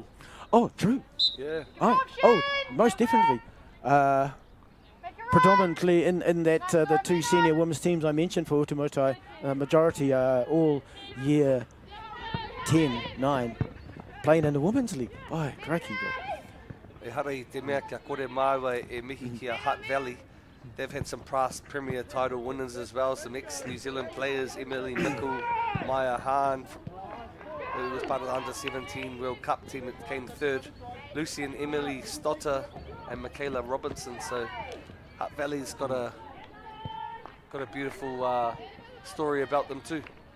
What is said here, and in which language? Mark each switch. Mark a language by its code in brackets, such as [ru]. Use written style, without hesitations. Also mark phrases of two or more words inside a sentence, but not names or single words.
[en] Oh, true. Yeah. Oh, most definitely. Predominantly in that the two senior women's teams I mentioned for Otumoetai, majority are all year 10, 9, playing in the women's league. Oh, crikey. [mi] E hara I te mea kia kore māua e mihi ki a Hutt Valley. [en] They've had some past Premier title winners as well, some ex-New Zealand players, Emily Mickle, Maya Hahn, who was part of the Under-17 World Cup team that came third, Lucy and Emily Stotter and Michaela Robinson. So Hutt Valley's got a beautiful story about them too.